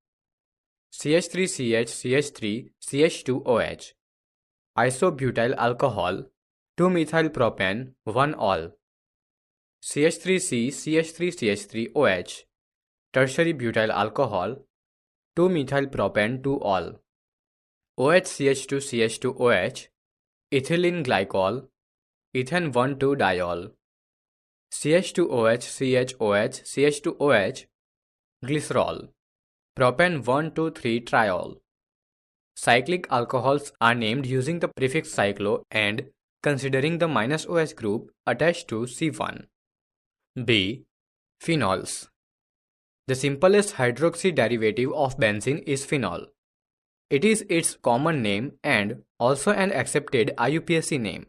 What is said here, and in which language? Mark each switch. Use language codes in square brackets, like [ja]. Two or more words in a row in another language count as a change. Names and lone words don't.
[en] CH3CH CH2OH, isobutyl alcohol, 2-methylpropan-1-ol. CH3C CH3CH3OH, tertiary butyl alcohol, 2-methylpropan-2-ol. OHCH2CH2OH, ethylene glycol, ethane 1,2-diol. CH2OH CHOH CH2OH, glycerol, propan 1,2,3-triol. Cyclic alcohols are named using the prefix cyclo and considering the -OH group attached to C1. B. Phenols. The simplest hydroxy derivative of benzene is phenol. It is its common name and also an accepted IUPAC name.